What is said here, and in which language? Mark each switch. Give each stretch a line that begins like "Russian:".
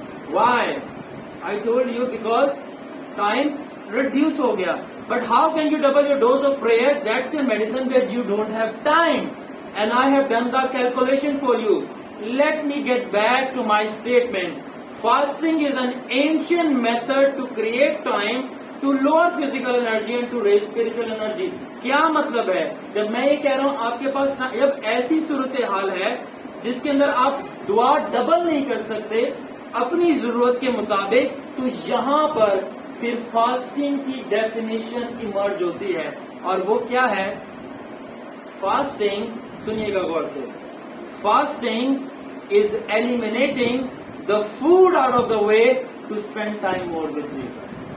English: why I told you, because time reduce
Urdu: ہو گیا.
English: But how can you double your dose of prayer? That's your medicine that you don't have time, and I have done the calculation for you. Let me get back to my statement. Fasting is an ancient method to create time to lower physical energy and to raise spiritual energy.
Urdu: کیا مطلب ہے جب میں یہ کہہ رہا ہوں آپ کے پاس جب ایسی صورتحال ہے جس کے اندر آپ دعا ڈبل نہیں کر سکتے اپنی ضرورت کے مطابق, تو یہاں پر پھر فاسٹنگ کی ڈیفینیشن ایمرج ہوتی ہے, اور وہ کیا ہے؟ فاسٹنگ, سنیے گا غور سے,
English: Fasting is eliminating the food out of the way to spend time more with Jesus.